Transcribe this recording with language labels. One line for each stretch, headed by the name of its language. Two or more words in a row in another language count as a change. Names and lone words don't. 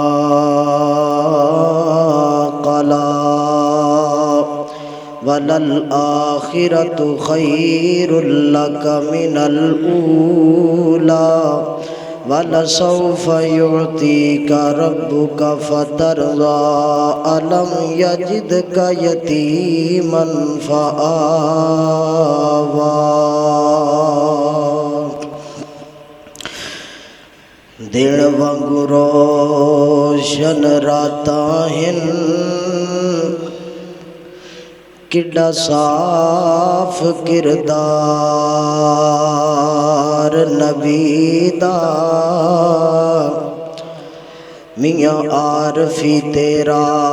Arabic: قَلَى وَلَلْآخِرَةُ خَيْرٌ لَكَ مِنَ الْأُولَى وَلَسَوْفَ يُعْطِيكَ رَبُّكَ فَتَرْضَى أَلَمْ يَجِدْكَ يَتِيمًا فَآوَى۔
Saraiki: دن وانگو روشن راتاں ہن، کڈا صاف کردار نبی دا، میاں عارفی تیرا